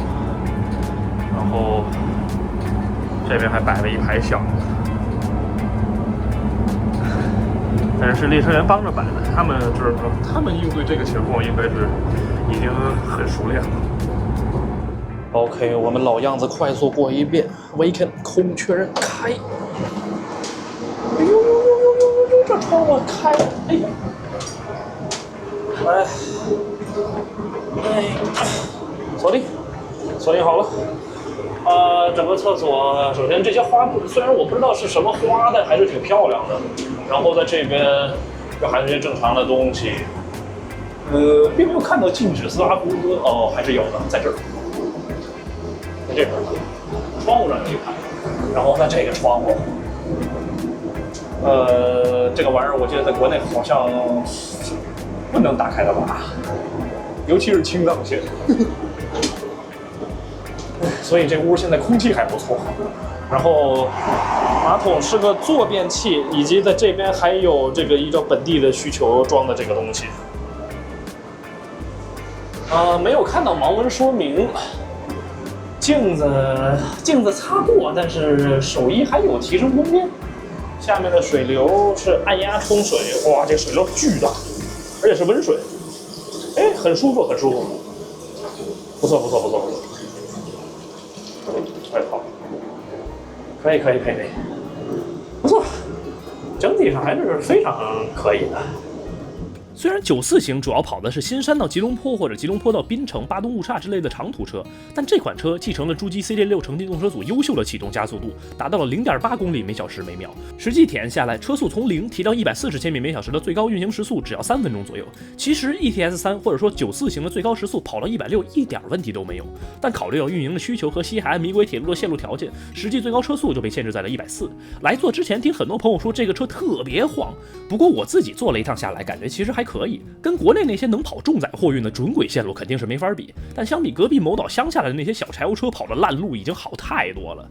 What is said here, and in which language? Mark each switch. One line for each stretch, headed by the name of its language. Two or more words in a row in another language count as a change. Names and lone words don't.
Chinese: 然後這邊還擺了一排箱子，但是列車員幫着擺的，他們知道，他們應對這個情況應該是已經很熟練了。 OK， 我們老樣子快速過一遍 ，Waken 空確認開。哎呦呦呦呦呦呦，這窗戶開，哎呀！來，哎，鎖定好了。整個廁所，首先這些花布，雖然我不知道是什麼花，但還是挺漂亮的。然後在這邊，這還有一些正常的東西。並沒有看到禁止拉胡歌，哦，還是有的，在這兒，在這邊，窗戶上有一排，然後在這個窗戶，這個玩意兒我記得在國內好像不能打開的吧，尤其是青藏線。所以這屋現在空氣還不錯。然後馬桶是個坐便器，以及在這邊還有這個依照本地的需求裝的這個東西。沒有看到盲文說明。鏡子擦過，但是手藝還有提升空間。下面的水流是按壓沖水，哇，這個水流巨大，而且是溫水，哎，很舒服，很舒服，不錯不錯不錯不錯。 快跑！可以，不错，整体上还是非常可以的。虽然94型主要跑的是新山到吉隆坡或者吉隆坡到槟城、巴东误差之类的长途车，但这款车继承了诸基 CJ6 城际动车组优秀的启动加速度，达到了 0.8公里每小时每秒。实際體驗下來，車速從0提到140千米每小時的最高運行時速只要3分鐘左右。其實 ETS3 或者說94型的最高時速跑到160一點問題都沒有，但考慮到運營的需求和西海岸米軌鐵路的線路條件，實際最高車速就被限制在了140。來做之前聽很多朋友說這個車特別晃，不過我自己坐了一趟下來，感覺其實還可以，跟國內那些能跑重載貨運的準軌線路肯定是沒法比，但相比隔壁某島鄉下來的那些小柴油車跑的爛路已經好太多了。